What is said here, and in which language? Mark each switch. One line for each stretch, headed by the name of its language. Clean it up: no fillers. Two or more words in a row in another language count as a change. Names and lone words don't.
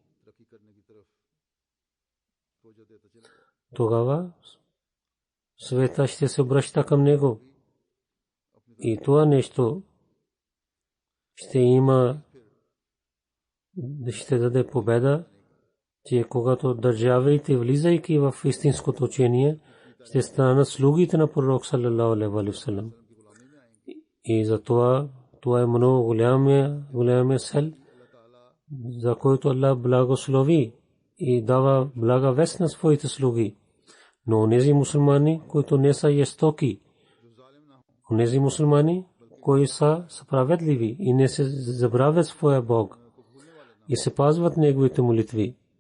Bulgarian: Тогава света ще се обръща към него. И това нещо ще има, ще даде победа, че когато държавите, влизайки в истинското учение, ще станат слугите на пророк
Arabic: صلى الله عليه وسلم.
Bulgarian: И затова това е много голяма цел, за който Аллах благослови и дава блага вест на своите слуги. Но онези мусулмани, които не са жестоки, онези мусулмани, които са справедливи и не се забравят своя Бог и се пазват неговите молитви,